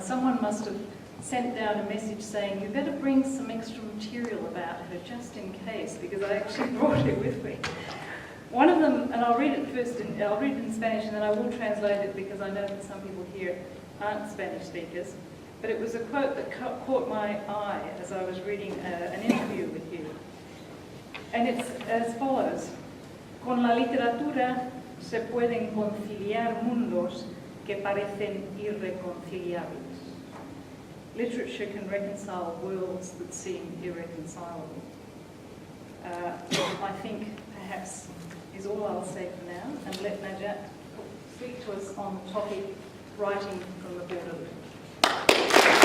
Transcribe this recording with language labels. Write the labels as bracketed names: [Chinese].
[English] Someone must have sent down a message saying, you better bring some extra material about her just in case, because I actually brought it with me. One of them, and I'll read it first, I'll read it in Spanish and then I will translate it because I know that some people here aren't Spanish speakers. But it was a quote that caught my eye as I was reading an interview with you. And it's as follows. [Spanish] Con la literatura se pueden conciliar mundos que parecen irreconciliables. [English] Literature can reconcile worlds that seem irreconcilable. I think perhaps is all I'll say for now, and let Najat speak to us on the topic writing from the borderland.